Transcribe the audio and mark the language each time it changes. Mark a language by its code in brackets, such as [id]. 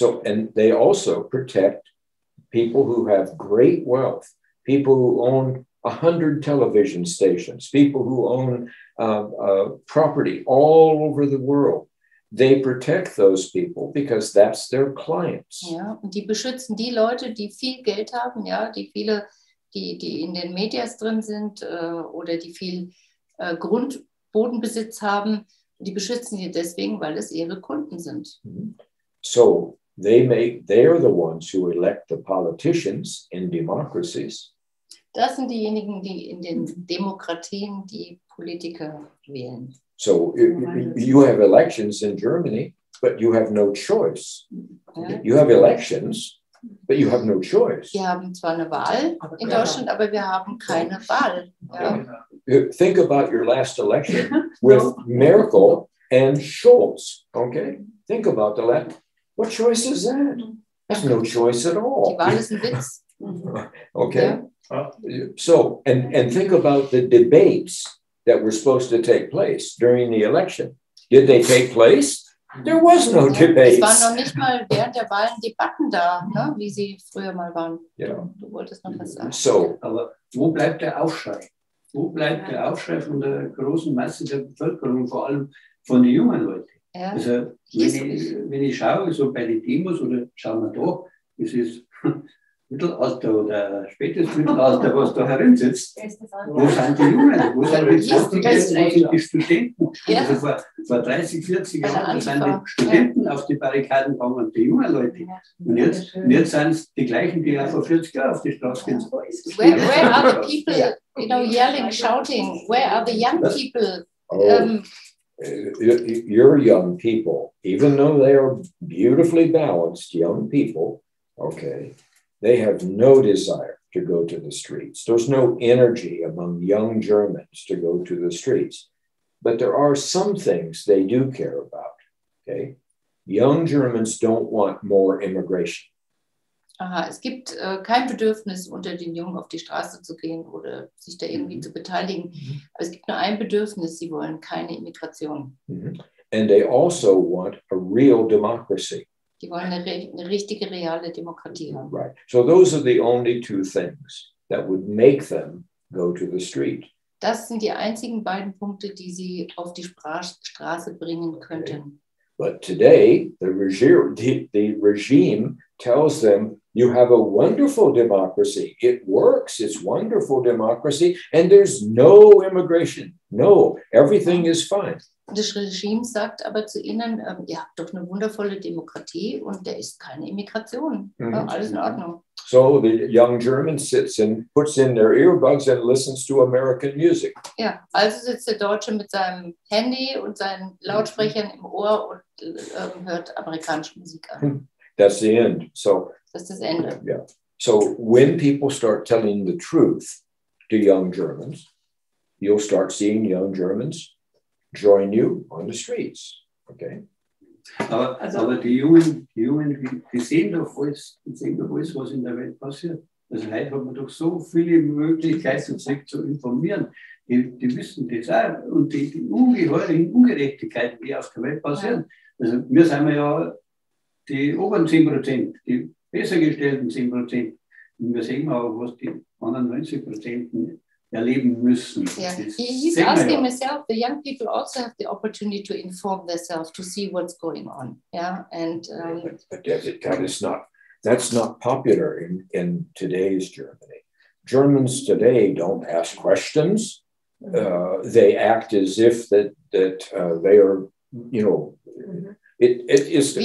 [en] And they also protect people who have great wealth, people who own 100 television stations, people who own property all over the world. They protect those people because that's their clients. [de] Ja, und die beschützen die Leute, die viel Geld haben, ja, die in den Medias drin sind oder die viel Bodenbesitz haben. Die beschützen die deswegen, weil es ihre Kunden sind. [en] So they're the ones who elect the politicians in democracies. [de] Das sind diejenigen, die in den Demokratien die Politiker wählen. [en] So you have elections in Germany, but you have no choice. [de] Ja. [en] You have elections, but you have no choice. [de] Wir haben zwar eine Wahl in Deutschland, aber wir haben keine Wahl. Ja. [en] Think about your last election with Merkel and Scholz. Okay, think about the last. What choice is that? There's no choice at [de] Die [en] all. [de] Wahl ist ein Witz. [en] Okay. So, and think about the debates that were supposed to take place during the election. Did they take place? There was no [de] Es [en] debates. [de] waren noch nicht mal während der Wahlen Debatten da, ne? Wie sie früher mal waren. Ja. Du wolltest noch was sagen. [en] So, [de] Aber wo bleibt der Aufschrei? Wo bleibt der Aufschrei von der großen Masse der Bevölkerung, vor allem von den jungen Leuten? Ja. Also, wenn ich schaue, so bei den Demos oder schauen wir da, das ist Mittelalter oder spätes Mittelalter, was da herinsitzt. Wo sind die Jungen? Wo sind die Studenten? Wo sind die Studenten? Ja. Also vor 30, 40 Bei der Jahren sind Antifa. die Studenten auf die Barrikaden gegangen und die jungen Leute. Und jetzt sind es die gleichen, die ja vor 40 Jahren auf die Straße gehen. [en] Where are the people, yelling, shouting? Where are the young people? your young people, even though they are beautifully balanced young people, okay, they have no desire to go to the streets. There's no energy among young Germans to go to the streets. But there are some things they do care about, okay? Young Germans don't want more immigration. [de] Aha, es gibt kein Bedürfnis, unter den Jungen auf die Straße zu gehen oder sich da irgendwie zu beteiligen. Aber es gibt nur ein Bedürfnis, sie wollen keine Immigration. [en] And they also want a real democracy. [de] Die wollen eine richtige, reale Demokratie haben. [en] Right. So those are the only two things that would make them go to the street. [de] Das sind die einzigen beiden Punkte, die sie auf die Straße bringen könnten. [en] But today, the regime tells them, you have a wonderful democracy. It works. It's wonderful democracy. And there's no immigration. No, everything is fine. [de] Das Regime sagt aber zu ihnen, ihr habt doch eine wundervolle Demokratie und da ist keine Immigration. Ja, alles in Ordnung. [en] So the young German sits and puts in their earbuds and listens to American music. [de] Ja, also sitzt der Deutsche mit seinem Handy und seinen Lautsprechern im Ohr und hört amerikanische Musik an. [en] That's the end. So [de] das ist das Ende. [en] Yeah. So when people start telling the truth to young Germans, you'll start seeing young Germans join you on the streets. Okay. [de] Aber die Jungen, die sehen doch alles, was in der Welt passiert. Also heute hat man doch so viele Möglichkeiten, sich zu informieren. Die wissen das auch. Und die ungeheuren Ungerechtigkeiten, die auf der Welt passieren. Also wir sind ja die oberen 10%, die besser gestellten 10%. Und wir sehen auch, was die anderen 90% erleben müssen. [en] Yeah. He's asking myself, the young people also have the opportunity to inform themselves, to see what's going on. Yeah, and but that's not popular in today's Germany. Germans today don't ask questions. They act as if that they are, you know, it is.